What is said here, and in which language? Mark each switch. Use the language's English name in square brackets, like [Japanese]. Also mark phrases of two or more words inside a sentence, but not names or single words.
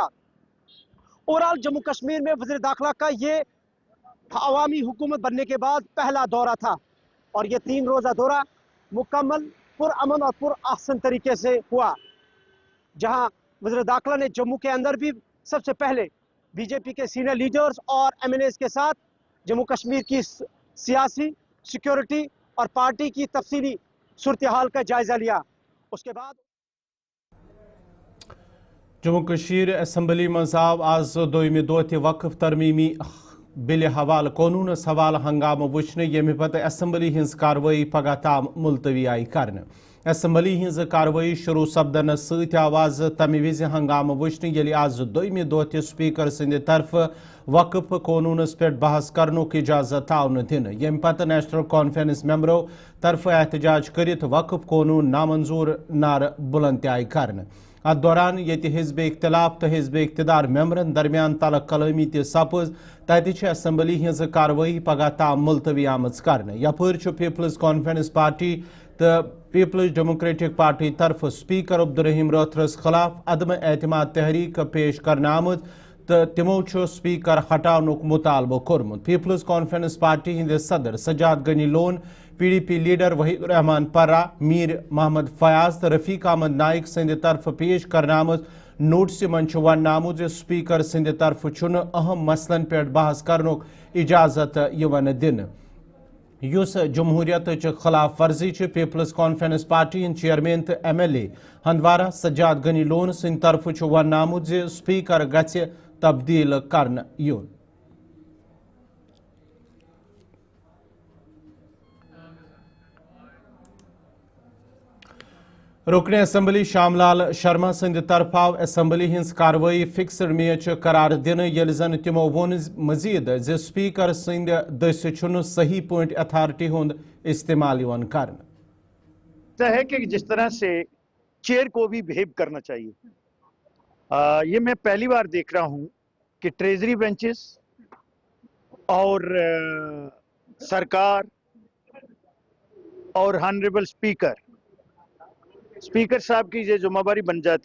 [Hindi] ओवरऑल जम्मू कश्मीर में वज़ीर दाखिला का ये अवामी हुकूमत बनने के बाद पहला दौरा था और ये 3 रोज़ा दौरा मुकम्मल पुरअमन और पुरअहसन तरीके से हुआ, जहां वज़ीर दाखिला ने जम्मू के अंदर भी सबसे पहले बीजेपी के [English] सीनियर लीडर्स [Hindi] और एमएनएस के साथ जम्मू कश्मीर की सियासी, सिक्योरिटी और पार्टी की तफसीली सूरत हाल का जायजा लिया। उसके बाद [Kashmiri] जम्मू कश्मीर असम्बली मज आव आज दोयमि दोह वक्फ तरमीमी बिल हवाल कानूनस हवाल हंगाम वुचन यमि पत्त असम्बली हिंज कार्रवाई पगह ताम मुलतवी आई करन। असम्बली हिंज कार्रवाई शुरू सपदन सत आव आज तमि विज हंगाम वुचन यलि आज दोयमि दोह स्पीकर सिंद तरफ वक्फ कानूनस पे बहस करनुक इजाजत आव न दिन, यमि पत्त नेशनल कॉन्फ्रेंस मेंबरों तरफ एहतजाज करित वक्फ कानून नामंजूर नार बुलंद आई करन। अत दौरान ये हिजब इख्तिलाफ तो हिजब इख्तिदार मेंबरन दरमियान तलक कलमी सपज तत असम्बली हिंज कार्रवाई पगह ताम मुलतवी आमज कर। यपर पीपल्स कॉन्फ्रेंस पार्टी तो पीपल्स डेमोक्रेटिक पार्टी तरफ स्पीकर अब्दुर्रहीम रैथरस खिलाफ अदम एतमाद तहरीक पेश करना आमद तो तिमो स्पीकर हटानुक मुतालबो कोरमुत। पीपल्स कॉन्फ्रेंस पार्टी हिंद सदर सजाद गनी लोन, PDP लीडर वहीद रहमान पर्रा, मीर मोहम्मद फयाज तो रफीक अहमद नाइक सिंध तरफ पेश करना आमद नोटिस मन वन आमुद स्पीकर सिंध तरफ अहम मसलन पे बहस करनुक इजाजत यवन दिन। युस जमहूरियत खिलाफ वर्जी पीपल्स कॉन्फ्रेंस पार्टी हिंद चेयरमैन तो MLA हंदवारा सजाद गनी लोन सिंध तरफ वन आमुद स्पीकर गछ तब्दील करन युन। रुकन असम्बली श्यामलाल शर्मा सिंध तरफ आव असम्बली हिंज कार्रवाई [English] फिक्सड मेच [Kashmiri] करार दिन यल जन तिमो वोन मजीद जे स्पीकर सिंध दस सही [English] पॉइंट अथॉरिटी [Kashmiri] हुंद इस्तेमाल यवन करन। [Hindi] है कि जिस तरह से चेयर को भी बिहेव करना चाहिए, ये मैं पहली बार देख रहा हूं कि [English] ट्रेजरी बेंचेस [Hindi] और सरकार और [English] हॉनरेबल स्पीकर [Hindi] साहब की ये जिम्मेदारी बन जाती